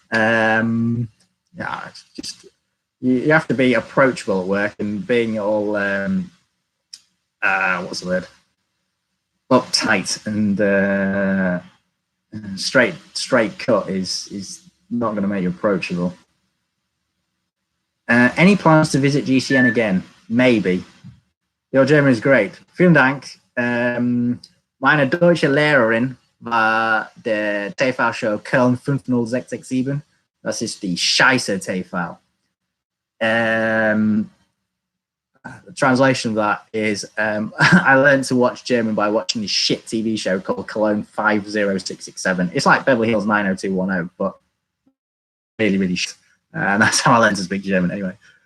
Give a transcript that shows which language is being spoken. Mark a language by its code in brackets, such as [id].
[en] Yeah, it's just, you have to be approachable at work, and being all, what's the word? Uptight and straight cut is not going to make you approachable. Any plans to visit GCN again? Maybe. Your German is great. [de] Vielen Dank. Meine deutsche Lehrerin war der TV-Show Köln 50667. Das ist die Scheiße TV. [en] The translation of that is I learned to watch German by watching this shit TV show called Cologne 50667. It's like Beverly Hills 90210, but really, really shit. And that's how I learned to speak German anyway.